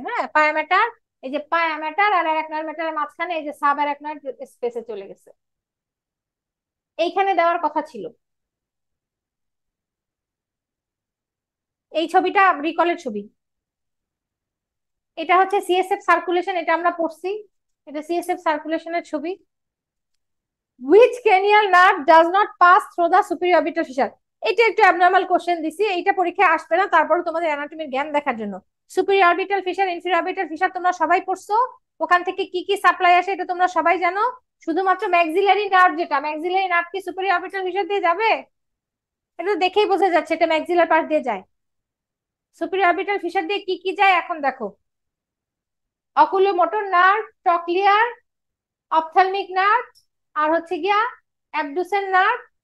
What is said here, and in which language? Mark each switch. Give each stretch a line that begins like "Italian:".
Bangla: হ্যাঁ, পায়া ম্যাটার, এই যে পায়া ম্যাটার আর অ্যারাকনয়েড ম্যাটারের মাঝখানে এই যে সাব অ্যারাকনয়েড স্পেসে চলে গেছে, এইখানে দেওয়ার কথা ছিল। এই ছবিটা রিকলের ছবি, এটা হচ্ছে সিএসএফ সার্কুলেশন, এটা আমরা পড়ছি, এটা সিএসএফ সার্কুলেশনের ছবি।
English: Which cranial nerve does not pass through the superior orbital fissure?
Bangla: এটা একটু অ্যাবনর্মাল কোশ্চেন দিছি, এইটা পরীক্ষায় আসবে না, তারপরে তোমাদের অ্যানাটমির জ্ঞান দেখার জন্য। Superior orbital fisher, inferior orbital fisher তোমরা সবাই পড়ছো, ওখান থেকে কি কি সাপ্লাই আসে এটা তোমরা সবাই জানো। শুধুমাত্র ম্যাক্সিলারি নার্ভ, যেটা ম্যাক্সিলারি নার্ভ কি সুপিরিয়র অরবিটাল ফিশার দিয়ে যাবে? এটা দেখেই বোঝা যাচ্ছে এটা ম্যাক্সিলার পার্ট দিয়ে যায়। সুপিরিয়র অরবিটাল ফিশার দিয়ে কি কি যায় এখন দেখো, oculomotor nerve, trochlear, ophthalmic nerve, আর হচ্ছে গিয়া অ্যাবডুসেন নার্ভ।